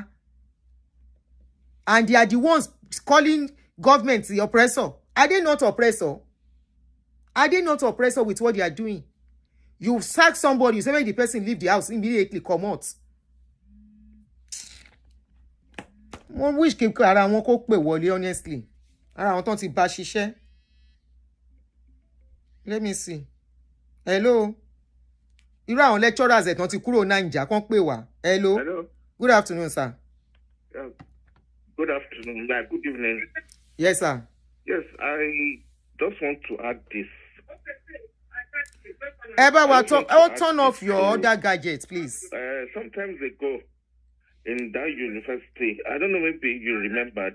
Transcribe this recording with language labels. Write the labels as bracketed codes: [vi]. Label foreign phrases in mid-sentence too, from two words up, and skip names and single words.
[en] And they are the ones calling government the oppressor. Are they not oppressor? Are they not oppressor with what they are doing? You sack somebody, you say make the person leave the house, immediately come out. [yo] Wọ́n wish kí ara wọn kó pè wọlé, honestly. Ara wọn tán ti bá ṣiṣẹ́. [en] Let me see. Hello. [yo] Irú àwọn lecturers ẹ̀ tán ti kúrò Naija kán pè wá. [en] Hello. Hello. Good afternoon, sir. Yeah. Good afternoon. Good evening. Yes, sir. Yes, I just want to add this. Turn off your other gadgets, please. Sometimes ago, in that university, I don't know, maybe you remembered.